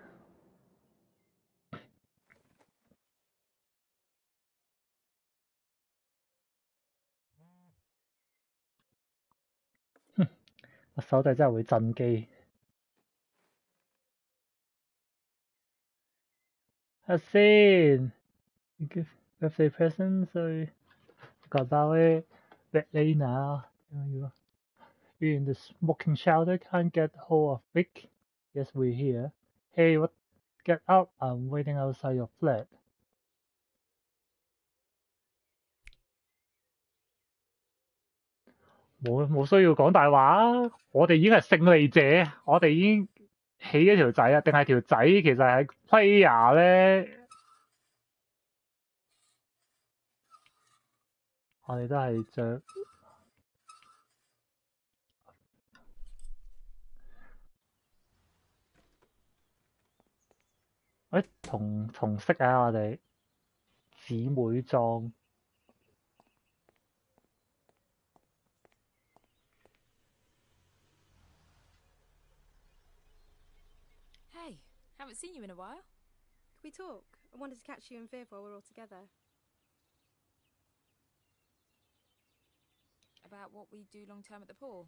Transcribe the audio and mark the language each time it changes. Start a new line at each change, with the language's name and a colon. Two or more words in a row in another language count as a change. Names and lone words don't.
Cantonese: 我手掣真係會震機。睇下先 ，
English: give birthday present，
Cantonese: 所以覺得咧
English: Betlina，You're in the smoking shelter, can't get hold of Vic. Yes, we're here. Hey, what? Get up! I'm waiting outside your flat.
Cantonese: 冇需要講大話啊！我哋已經係勝利者，我哋已經起咗條仔啊！定係條仔其實係 player 咧？我哋都係着。同色啊！我哋姊妹裝。
English: Hey, haven't seen you in a while. Can we talk? I wanted to catch you and Viv while we're all together. About what we do long term at the pool?